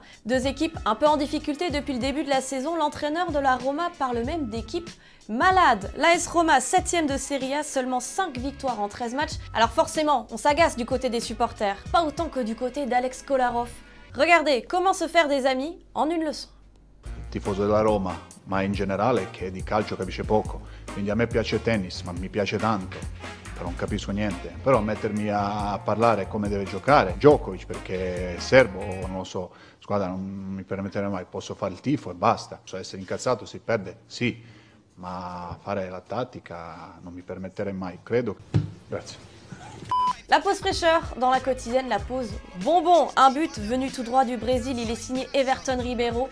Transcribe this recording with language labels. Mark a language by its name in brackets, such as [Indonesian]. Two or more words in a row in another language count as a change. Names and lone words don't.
[French] Deux équipes un peu en difficulté depuis le début de la saison. L'entraîneur de la Roma parle même d'équipe malade. L'AS Roma, 7ème de Serie A, seulement 5 victoires en 13 matchs. Alors forcément, on s'agace du côté des supporters, pas autant que du côté d'Alex Kolarov. Regardez comment se faire des amis en une leçon. [Italian] Tifoso della Roma, ma in generale che di calcio capisce poco, quindi a me piace il tennis, ma mi piace tanto, però non capisco niente. Però mettermi a parlare come deve giocare Djokovic, perché è serbo, non lo so, squadra non mi permetterei mai, posso fare il tifo e basta. Posso essere incazzato, si perde, sì, ma fare la tattica non mi permetterei mai, credo. Grazie. [French] La pause fraîcheur dans la quotidienne, la pause bonbon. Un but venu tout droit du Brésil, il est signé Everton Ribeiro.